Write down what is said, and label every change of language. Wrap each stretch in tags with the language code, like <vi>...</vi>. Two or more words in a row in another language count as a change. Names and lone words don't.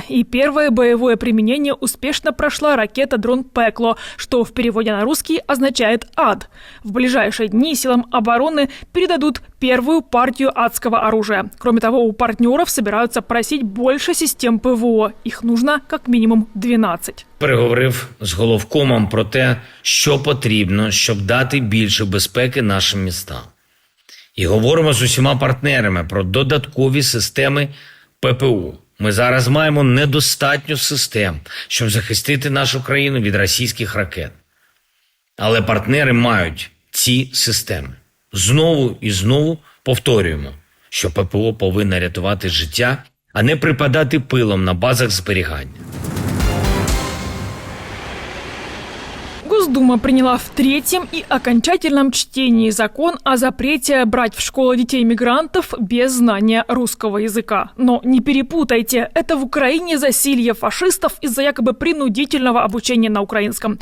<ru>И первое боевое применение успешно прошла ракета «Дрон Пекло», что в переводе на русский означает «ад». В ближайшие дни силам обороны передадут первую партию адского оружия. Кроме того, у партнеров собираются просить больше систем ПВО. Их нужно как минимум 12.</ru> <uk>Переговорив з головкомом про те, що потрібно, щоб дати більше безпеки нашим містам. І говоримо з усіма партнерами про додаткові системи ППО. Ми зараз маємо недостатньо систем, щоб захистити нашу країну від російських ракет. Але партнери мають ці системи. Знову і знову повторюємо, що ППО повинна рятувати життя, а не припадати пилом на базах зберігання.</uk> <ru>Госдума приняла в 3-м и окончательном чтении закон о запрете брать в школу детей-мигрантов без знания русского языка. Но не перепутайте, это в Украине засилье фашистов из-за якобы принудительного обучения на украинском.</ru>